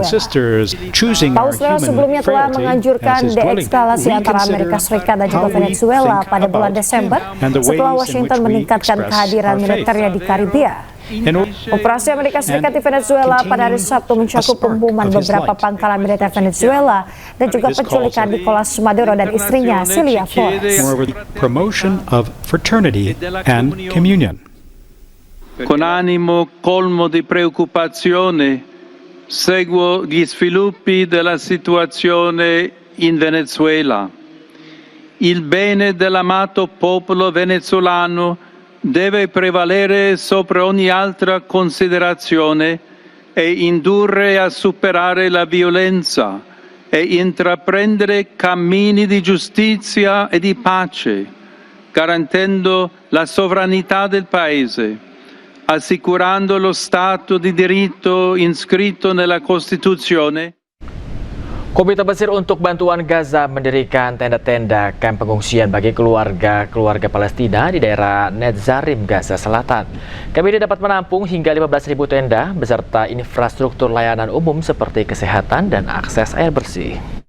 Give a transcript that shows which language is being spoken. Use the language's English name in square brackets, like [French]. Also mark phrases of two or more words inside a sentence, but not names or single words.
[Indonesian] Paus Leo sebelumnya telah menganjurkan deeskalasi antara Amerika Serikat dan juga Venezuela pada bulan Desember setelah Washington meningkatkan kehadiran militernya di Karibia. Operasi Amerika Serikat di Venezuela pada hari Sabtu mencakup pemboman beberapa pangkalan militer Venezuela dan juga penculikan Nicolas Maduro dan istrinya Cilia Flores. [English] Promotion of fraternity and communion. [Italian] Con animo colmo di preoccupazione seguo gli sviluppi della situazione in Venezuela. Il bene dell'amato popolo venezuelano deve prevalere sopra ogni altra considerazione e indurre a superare la violenza e intraprendere cammini di giustizia e di pace, garantendo la sovranità del Paese, assicurando lo Stato di diritto inscritto nella Costituzione. [Indonesian] Komite Mesir untuk Bantuan Gaza mendirikan tenda-tenda kamp pengungsian bagi keluarga Palestina di daerah Netzarim, Gaza Selatan. Kamp ini dapat menampung hingga 15.000 tenda beserta infrastruktur layanan umum seperti kesehatan dan akses air bersih.